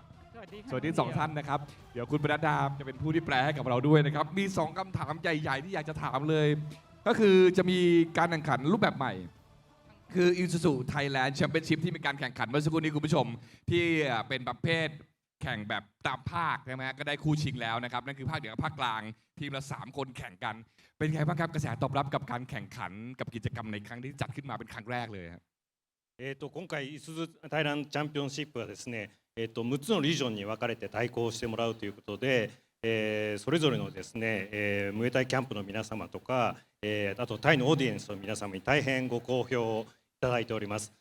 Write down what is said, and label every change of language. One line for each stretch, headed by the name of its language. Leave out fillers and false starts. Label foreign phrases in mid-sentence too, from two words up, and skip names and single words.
Thai: สวัสดีสองท่านนะครับเดี๋ยวคุณมนัสดาจะเป็นผู้ที่แปลให้กับเราด้วยนะครับมี2คำถามใหญ่ๆที่อยากจะถามเลยก็คือจะมีการแข่งขันรูปแบบใหม่คือ ISUZU Thailand Championship ที่มีการแข่งขันเมื่อสักครู่นี้คุณผู้ชมที่เป็นประเภทแข่งแบบตามภาคใช่ไหมก็ได้คู่ชิงแล้วนะครับนั่นคือภาคเหนือกับภาคกลางทีมละ3 คนแข่งกันเป็นไงบ้างครับกระแสตอบรับกับการแข่งขันกับกิจกรรมในครั้งที่จัดขึ้นมาเป็นครั้งแรกเลยครับ
Japanese: 今回、イスズタイランドチャンピオンシップはですね、6つのリージョンに分かれて対抗してもらうということで、それぞれのですね、ムエタイキャンプの皆様とか、あとタイのオーディエンスの皆様に大変ご好評をいただいております。